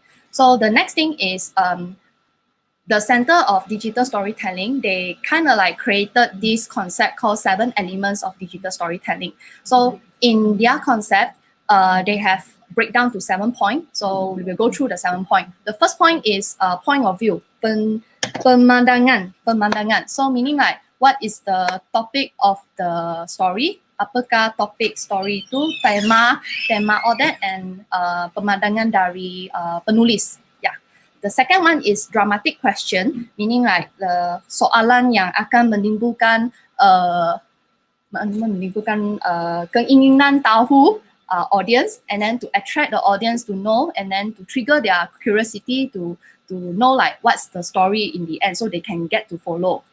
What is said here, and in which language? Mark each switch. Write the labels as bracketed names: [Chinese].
[English] So the next thing is the Center of Digital Storytelling, they kind of like created this concept called 7 elements of digital storytelling. So in their concept, they have breakdown to 7 points. So we will go through the 7 points. The first point is point of view, pemandangan. So meaning like what is the topic of the story? [Malay] Apakah topik story itu, tema [English] all that, and [Malay] pemandangan dari penulis. [English] The second one is dramatic question, meaning like the [Malay] soalan yang akan menimbulkan keinginan tahu [English] audience, and then to attract the audience to know, and then to trigger their curiosity to know like what's the story in the end, so they can get to follow.